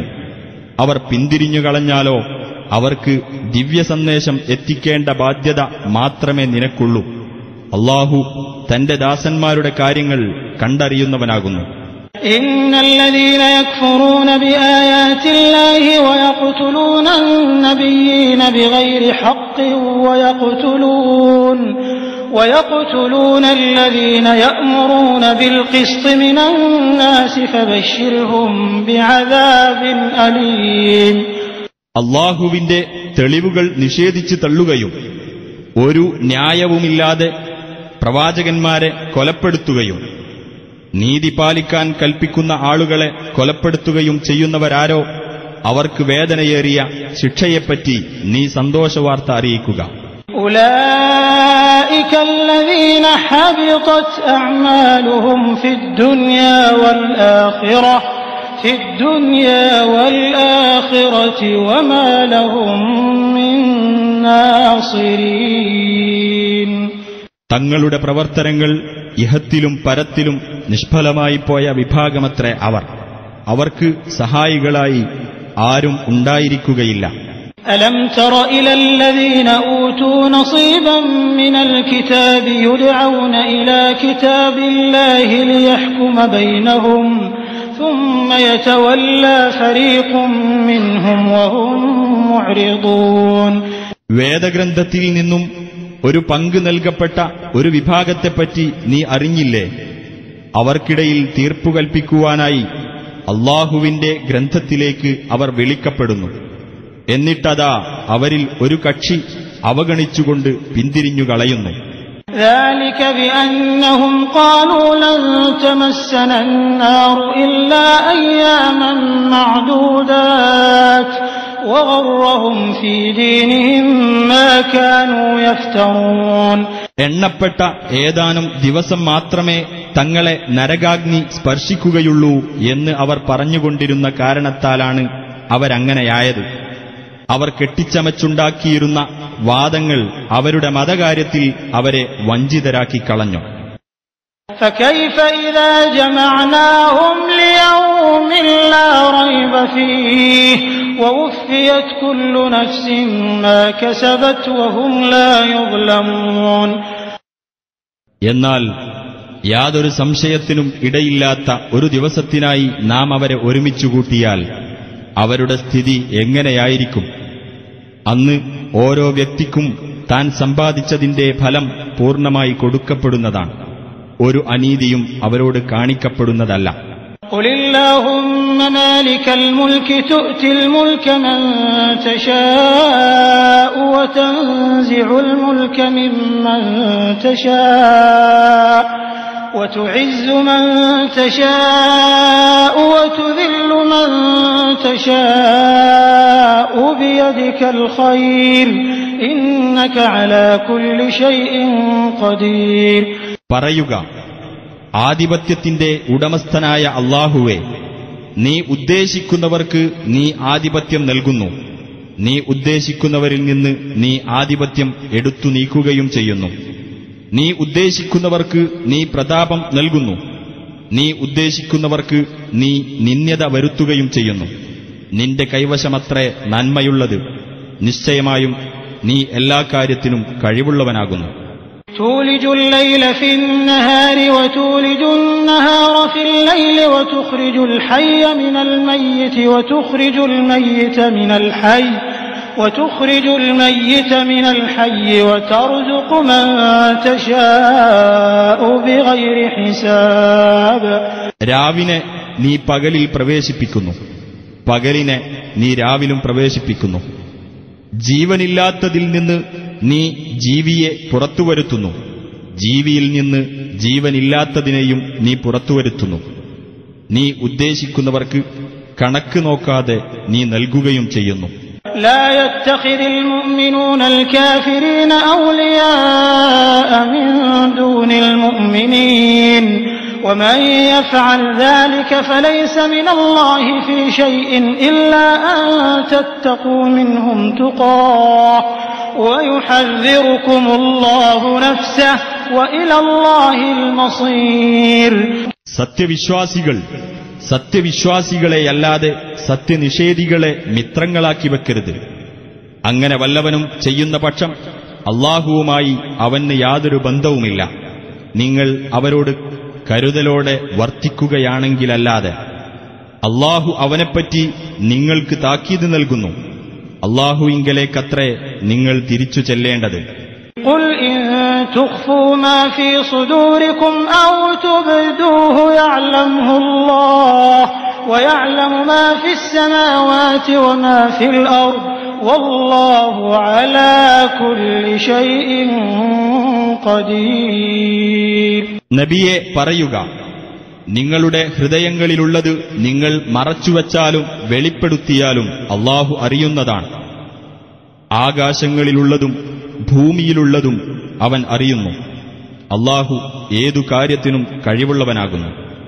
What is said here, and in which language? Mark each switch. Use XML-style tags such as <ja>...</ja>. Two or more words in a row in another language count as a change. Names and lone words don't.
<ml>അവർ പിന്തിരിഞ്ഞുകളഞ്ഞാലോ അവർക്ക് ദിവ്യസന്ദേശം എത്തിക്കേണ്ട ബാധ്യത മാത്രമേ നിനക്കുള്ളൂ. അല്ലാഹു തന്റെ ദാസന്മാരുടെ കാര്യങ്ങൾ കണ്ടറിയുന്നവനാകുന്നു.</ml> <ar>إن الذين يكفرون بآيات الله ويقتلون النبيين بغير حق ويقتلون الذين يأمرون بالقسط من الناس فبشرهم بعذاب أليم.</ar> <ml>അല്ലാഹുവിന്റെ തെളിവുകൾ നിഷേധിച്ചു തള്ളുകയും ഒരു ന്യായവുമില്ലാതെ പ്രവാചകന്മാരെ കൊലപ്പെടുത്തുകയും നീതി പാലിക്കാൻ കൽപ്പിക്കുന്ന ആളുകളെ കൊലപ്പെടുത്തുകയും ചെയ്യുന്നവരാരോ അവർക്ക് വേദനയേറിയ ശിക്ഷയെപ്പറ്റി നീ സന്തോഷവാർത്ത അറിയിക്കുക.</ml> <ar>أولئك الذين حبطت أعمالهم في الدنيا والآخرة وما لهم من ناصرين.</ar> <ml>തങ്ങളുടെ പ്രവർത്തനങ്ങൾ ഇഹത്തിലും പരത്തിലും നിഷ്ഫലമായി പോയ വിഭാഗമത്രേ അവർ. അവർക്ക് സഹായികളായി ആരും ഉണ്ടായിരിക്കുകയില്ല.</ml> <ar>ألم تر إلى الذين أوتوا نصيبا من الكتاب يدعون إلى كتاب الله ليحكم بينهم ثم يتولى فريق منهم وهم معرضون.</ar> <ml>വേദഗ്രന്ഥത്തിൽ നിന്നും ഒരു പങ്ക് നൽകപ്പെട്ട ഒരു വിഭാഗത്തെപ്പറ്റി നീ അറിഞ്ഞില്ലേ? അവർക്കിടയിൽ തീർപ്പു കൽപ്പിക്കുവാനായി അല്ലാഹുവിന്റെ ഗ്രന്ഥത്തിലേക്ക് അവർ വിളിക്കപ്പെടുന്നു. എന്നിട്ടതാ അവരിൽ ഒരു കക്ഷി അവഗണിച്ചുകൊണ്ട് പിന്തിരിഞ്ഞുകളയുന്നു.</ml> <ar>ذلك بأنهم قالوا لن تمسنا النار إلا أياما معدودات وغرهم في دينهم ما كانوا يفترون.</ar> <ml>എണ്ണപ്പെട്ട ഏതാനും ദിവസം മാത്രമേ തങ്ങളെ നരകാഗ്നി സ്പർശിക്കുകയുള്ളൂ എന്ന് അവർ പറഞ്ഞുകൊണ്ടിരുന്ന കാരണത്താലാണ് അവരങ്ങനെയായത്. അവർ കെട്ടിച്ചമച്ചുണ്ടാക്കിയിരുന്ന വാദങ്ങൾ അവരുടെ മതകാര്യത്തിൽ അവരെ വഞ്ചിതരാക്കി കളഞ്ഞു.</ml> <ar>فكيف إذا جمعناهم ليوم لا ريب فيه ووفيت كل نفس ما كسبت وهم لا يظلمون.</ar> <ml>എന്നാൽ യാതൊരു സംശയത്തിനും ഇടയില്ലാത്ത ഒരു ദിവസത്തിനായി നാം അവരെ ഒരുമിച്ചുകൂട്ടിയാൽ അവരുടെ സ്ഥിതി എങ്ങനെയായിരിക്കും? അന്ന് ഓരോ വ്യക്തിക്കും താൻ സമ്പാദിച്ചതിന്റെ ഫലം പൂർണ്ണമായി കൊടുക്കപ്പെടുന്നതാണ്. ഒരു അനീതിയും അവരോട് കാണിക്കപ്പെടുന്നതല്ല.</ml> <ar>قل اللهم مالك الملك تؤتي الملك من تشاء وتنزع الملك ممن تشاء وتعز من تشاء وتذل من تشاء بيدك الخير إنك على كل شيء قدير.</ar> <ml>പറയുക, ആധിപത്യത്തിന്റെ ഉടമസ്ഥനായ അല്ലാഹുവേ, നീ ഉദ്ദേശിക്കുന്നവർക്ക് നീ ആധിപത്യം നൽകുന്നു. നീ ഉദ്ദേശിക്കുന്നവരിൽ നിന്ന് നീ ആധിപത്യം എടുത്തു നീക്കുകയും ചെയ്യുന്നു. നീ ഉദ്ദേശിക്കുന്നവർക്ക് നീ പ്രതാപം നൽകുന്നു. നീ ഉദ്ദേശിക്കുന്നവർക്ക് നീ നിന്ദ്യത വരുത്തുകയും ചെയ്യുന്നു. നിന്റെ കൈവശമത്രേ നന്മയുള്ളത്. നിശ്ചയമായും നീ എല്ലാ കാര്യത്തിനും കഴിവുള്ളവനാകുന്നു.</ml> <ar>تولج الليل في النهار وتولج النهار في الليل وتخرج الحي من الميت وتخرج الميت من الحي وترزق من تشاء بغير حساب.</ar> <ml>രാവിനെ നീ പകലിൽ പ്രവേശിപ്പിക്കുന്നു, പകലിനെ നീ രാവിലും പ്രവേശിപ്പിക്കുന്നു. ജീവനില്ലാത്തതിൽ നിന്ന് നീ ജീവിയെ പുറത്തുവരുത്തുന്നു, ജീവിയിൽ നിന്ന് ജീവനില്ലാത്തതിനെയും നീ പുറത്തുവരുത്തുന്നു. നീ ഉദ്ദേശിക്കുന്നവർക്ക് കണക്ക് നോക്കാതെ നീ നൽകുകയും ചെയ്യുന്നു.</ml> <ar>لا يتخذ المؤمنون الكافرين أولياء من دون المؤمنين ومن يفعل ذلك فليس من الله في شيء إلا أن تتقوا منهم تقاه ويحذركم الله نفسه وإلى الله المصير.</ar> <ml>സത്യവിശ്വാസികളെയല്ലാതെ സത്യനിഷേധികളെ മിത്രങ്ങളാക്കി വെക്കരുത്. അങ്ങനെ വല്ലവനും ചെയ്യുന്ന പക്ഷം അല്ലാഹുവുമായി അവന് യാതൊരു ബന്ധവുമില്ല. നിങ്ങൾ അവരോട് കരുതലോടെ വർത്തിക്കുകയാണെങ്കിലല്ലാതെ. അല്ലാഹു അവനെപ്പറ്റി നിങ്ങൾക്ക് താക്കീത് നൽകുന്നു. അല്ലാഹുവിങ്കലേക്കത്രേ നിങ്ങൾ തിരിച്ചു ചെല്ലേണ്ടത്.</ml> <ar>قل إن تخفوا ما في صدوركم أو تبدوه يعلمه الله ويعلم ما في السماوات وما في الأرض والله على كل شيء قدير.</ar> <ml>നബിയെ പറയുക, നിങ്ങളുടെ ഹൃദയങ്ങളിലുള്ളത് നിങ്ങൾ മറച്ചുവച്ചാലും വെളിപ്പെടുത്തിയാലും അല്ലാഹു അറിയുന്നതാണ്. ആകാശങ്ങളിലുള്ളതും ഭൂമിയിലുള്ളതും അവൻ അറിയുന്നു. അല്ലാഹു ഏതു കാര്യത്തിനും കഴിവുള്ളവനാകുന്നു.</ml>